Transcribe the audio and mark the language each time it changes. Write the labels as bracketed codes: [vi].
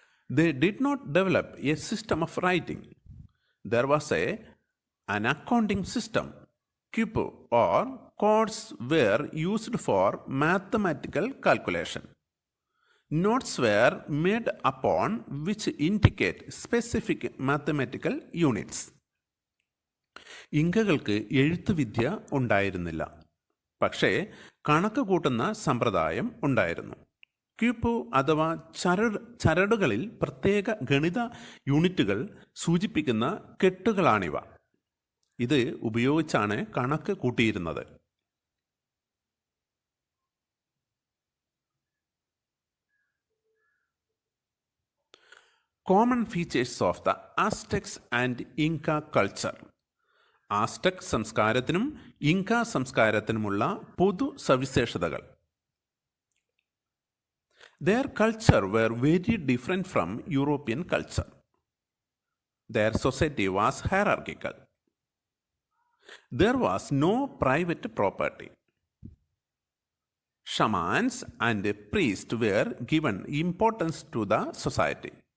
[en] They did not develop a system of writing. There was an accounting system. Quipu or codes were used for mathematical calculation. Notes were made upon which indicate specific mathematical units. [ml] ഇങ്കകൾക്ക് എഴുത്തുവിദ്യ ഉണ്ടായിരുന്നില്ല, പക്ഷേ കണക്ക് കൂട്ടുന്ന സമ്പ്രദായം ഉണ്ടായിരുന്നു. ക്യൂപ്പു അഥവാ ചരടുകളിൽ പ്രത്യേക ഗണിത യൂണിറ്റുകൾ സൂചിപ്പിക്കുന്ന കെട്ടുകളാണിവ. ഇത് ഉപയോഗിച്ചാണ് കണക്ക് കൂട്ടിയിരുന്നത്. [en] Common features of the Aztecs and Inca culture. [ml] Aztec സംസ്കാരത്തിനും ഇൻക സംസ്കാരത്തിനുമുള്ള പൊതു സവിശേഷതകൾ. [en] Their culture were very different from European culture. Their society was hierarchical. There was no private property. Shamans and priests were given importance to the society.